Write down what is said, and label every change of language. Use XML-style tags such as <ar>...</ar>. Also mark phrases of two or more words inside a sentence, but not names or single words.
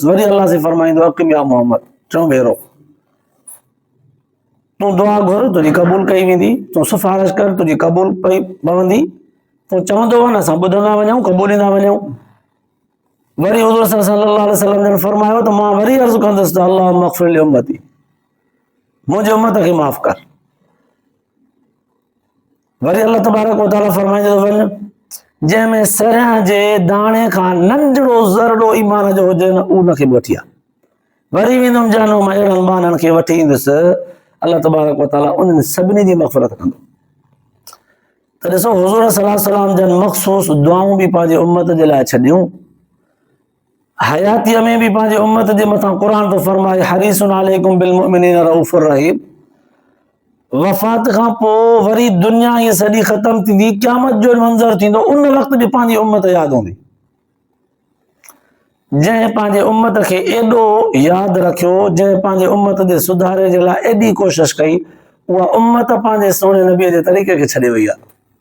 <sd>वरी अल्लाह से फरमाईंदो</sd> <ar>أقم يا محمد,</ar> <sd>चओ भेरो तूं दुआ घुर, तुझी क़बूल कई वेंदी, तूं सिफारिश कर, तुझी क़बूल पवंदी, तूं चवंदो वञ असां ॿुधंदा वञूं, क़बूलींदा वञूं। वरी हुज़ूर</sd> <ar>صلى الله عليه وسلم</ar> <sd>जन फरमायो त मां वरी अर्ज़ कंदुसि त</sd> <ar>اللهم اغفر لأمتي,</ar> <sd>मुंहिंजी उम्मत खे माफ़ कर। वरी</sd> <ar>الله تبارك وتعالى</ar> <sd>फरमाईंदो वञ, जंहिंमें सरियां जे दाणे खां नंढड़ो ज़रड़ो ईमान जो हुजे न उनखे बि वठी आ। वरी वेंदुमि जहन्नम मां अहिड़नि माण्हुनि खे वठी ईंदुसि,</sd> <ar>الله تبارك وتعالى</ar> <sd>उन्हनि सभिनी जी मग़फ़िरत कंदो। त ॾिसो हुज़ूर</sd> <ar>صلى الله عليه وسلم</ar> <sd>जन मख़सूस दुआऊं बि पंहिंजे उम्मत जे लाइ छॾियूं, हयातीअ में बि पंहिंजे उम्मत जे मथां क़ुरान थो फरमाए</sd> <ar>حريص عليكم بالمؤمنين رءوف رحيم.</ar> <sd>वफ़ात खां पोइ वरी दुनिया हीअ सॼी ख़तम थींदी, क़यामत जो मंज़र थींदो, उन वक़्तु बि पंहिंजी उम्मत यादि हूंदी। जंहिं पंहिंजे उम्मत खे एॾो यादि रखियो, जंहिं पंहिंजे उम्मत जे सुधारे जे लाइ एॾी कोशिश कई, उहा उम्मत पंहिंजे सोने नबीअ जे तरीक़े खे छॾे वई आहे।</sd>